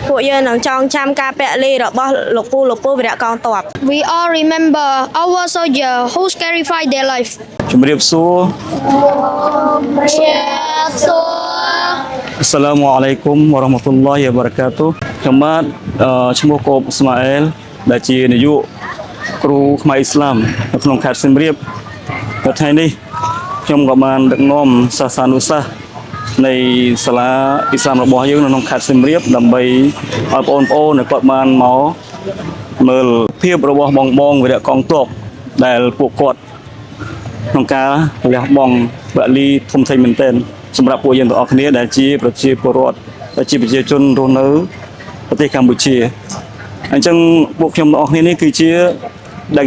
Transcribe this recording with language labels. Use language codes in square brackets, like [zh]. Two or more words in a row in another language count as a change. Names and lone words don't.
[km] ពួកយើងនឹងចងចាំការពលីរបស់លោកពូវីរៈកងទ័ព [en] We all remember our soldier who sacrificed their life. [km] ជំរាបសួរ [ar] السلام عليكم ورحمة الله وبركاته [km] ខ្ញុំបាទឈ្មោះកូបស្មាអែលដែលជានាយកគ្រូខ្មែរអ៊ីស្លាមនៅក្នុងខេត្តសៀមរាបនៅ ថ្ងៃនេះខ្ញុំក៏បានដឹកនាំសាសនានុសាសន៍នៃសាលាអ៊ីស្លាមរបស់យើងនៅក្នុងខេត្តសៀមរាបដើម្បីឲ្យបងប្អូនគាត់បានមកមើលភាពរបស់បងវីរៈកងទ័ពដែលពួកគាត់ក្នុងការលះបង់ពលីធំធេងមែនទែនសម្រាប់ពួកយើងទាំងអស់គ្នាដែលជាប្រជាពលរដ្ឋដែលជាប្រជាជនរស់នៅប្រទេសកម្ពុជាអញ្ចឹងពួកខ្ញុំទាំងអស់គ្នានេះគឺជាដែល